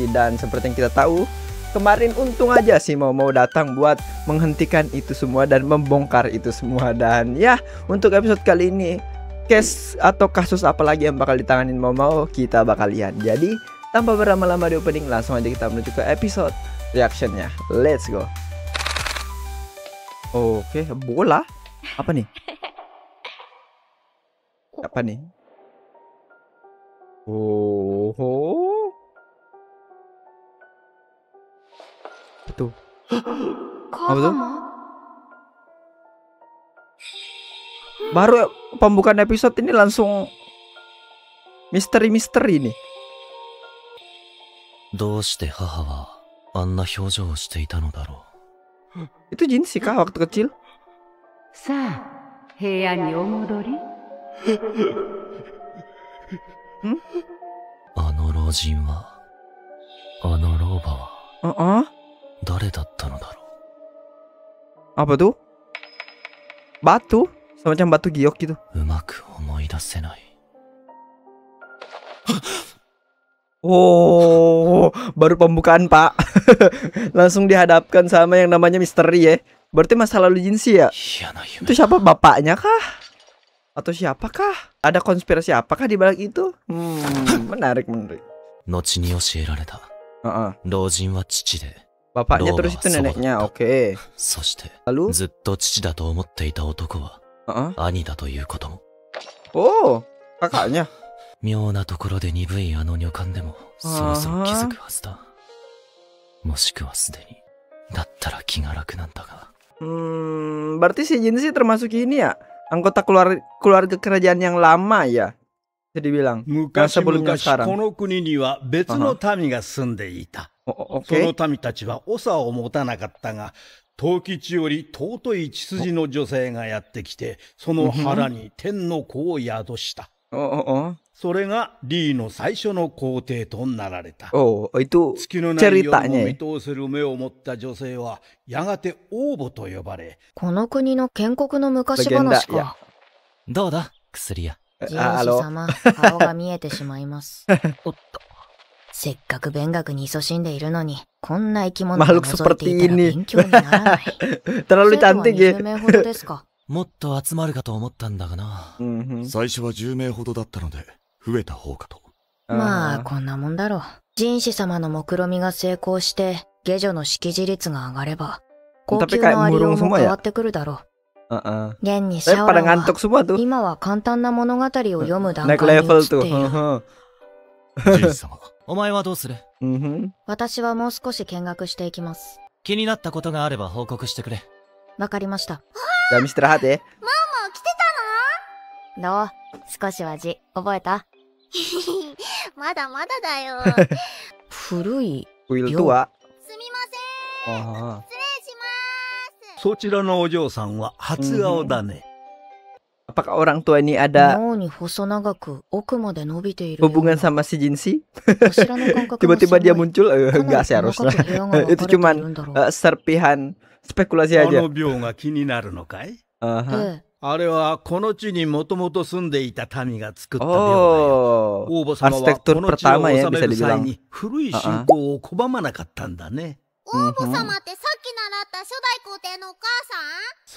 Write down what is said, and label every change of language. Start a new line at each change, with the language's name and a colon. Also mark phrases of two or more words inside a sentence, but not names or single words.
Indonesian: Dan seperti yang kita tahu kemarin, untung aja sih mau datang buat menghentikan itu semua dan membongkar itu semua. Dan ya, untuk episode kali ini case atau kasus apa lagi yang bakal ditanganin mau kita bakal lihat. Jadi tanpa berlama-lama di opening, langsung aja kita menuju ke episode reactionnya.
English: Let's go.
Indonesian: Oke, bola apa nih? Apa nih? Oh, betul. Apa tuh? Baru pembukaan episode ini langsung misteri nih.
Japanese: どうして母はあんな表情をしていたのだろう。
Indonesian: Itu Jinshi kah waktu kecil?
Japanese: さあ、部屋にお戻り。あの老人は、あの老婆は誰だったのだろう。
Indonesian: Apa tuh? Batu? Semacam batu giok gitu.
Japanese: うまく思い出せない。
Indonesian: Oh, baru pembukaan pak. Langsung dihadapkan sama yang namanya misteri ya. Berarti masa lalu Jinshi ya? Itu siapa, bapaknya kah? Atau siapakah? Ada konspirasi apakah di balik itu? Menarik.
Japanese: 後に教えられた。老人は父で、
Indonesian: Bapaknya terus itu neneknya, oke.
Japanese: そして
Indonesian: Lalu?
Japanese: ずっと父だと思っていた男は、兄だということも。
Indonesian: Oh, kakaknya.
Japanese: 妙なところで鈍いあの女官でもそろそろ気づくはずだ。もしくはすでに。だったら気が楽なんだが。
Indonesian: Berarti si Jinshi termasuk ini ya, anggota keluarga kerajaan yang lama ya, bisa dibilang. Yang sebelumnya sekarang.
Japanese: この国には別の民が住んでいた。その民たちは長を持たなかったが、東吉より尊い血筋の女性がやってきて、その腹に天の子を宿した。それがリーの最初の皇帝となられた。
Indonesian: itu
Japanese: 月のない夜も
Indonesian: ceritanya.
Japanese: 見通せる目を持った女性はやがて王母と呼ばれ、この国の建国の昔話か。どうだ、薬屋。ジンシ様、顔が見えてしまいます。おっと。せっかく勉学に勤しんでいるのに、こんな生き物が覗いていたら勉強にならない。
Indonesian: Terlalu cantik ya.
Japanese: 20 名ほどですか。もっと集まるかと思ったんだがな。最初は10名ほどだったので、増えた方かと。まあ、こんなもんだろう。人士様の目論見が成功して、下女の識字率が上がれば、高級のありようも変わってくるだろう。現にシャオラは、今は簡単な物語を読む段階に移っている。ジン様。お前はどうする？私はもう少し見学していきます。気になったことがあれば報告してくれ。わかりました。
Indonesian: Jam istirahat ya.
Japanese: 来てたの？どう？少しは字、覚えた？まだまだだよ。古い。
Indonesian: Kuil tua.
Japanese: すみません。失礼します。そちらのお嬢さんは初顔だね。
Indonesian: Apakah orang tua ini ada
Japanese: 脳に細長く奥まで伸びている。
Indonesian: hubungan sama si Jinshi? Tiba-tiba dia muncul? Enggak sih harusnya. Itu cuman serpihan spekulasi aja.
Japanese: あの病が気になるのかい？あれはこの地にもともと住んでいた民が作った病だよ。王母様はこの地を治める際に古い信仰を拒まなかったんだね。王母様ってさっき習った初代皇帝のお母さん？